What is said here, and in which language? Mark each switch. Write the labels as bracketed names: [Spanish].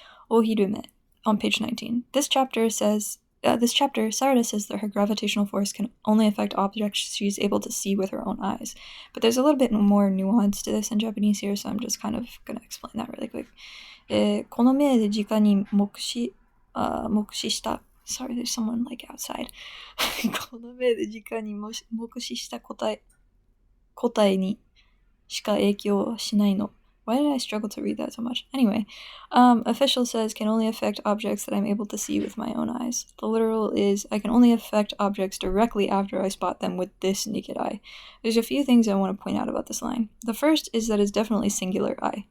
[English] Ohirume on page 19. This chapter, Sarada says that her gravitational force can only affect objects she's able to see with her own eyes. But there's a little bit more nuance to this in Japanese here, so I'm just kind of going to explain that really quick. [Japanese] この目で直に目視した. [English] Sorry, there's someone like outside. [Japanese] この目で直に目視した答えにしか影響しないの. [English] Why did I struggle to read that so much? Anyway, official says can only affect objects that I'm able to see with my own eyes. The literal is I can only affect objects directly after I spot them with this naked eye. There's a few things I want to point out about this line. The first is that it's definitely singular eye.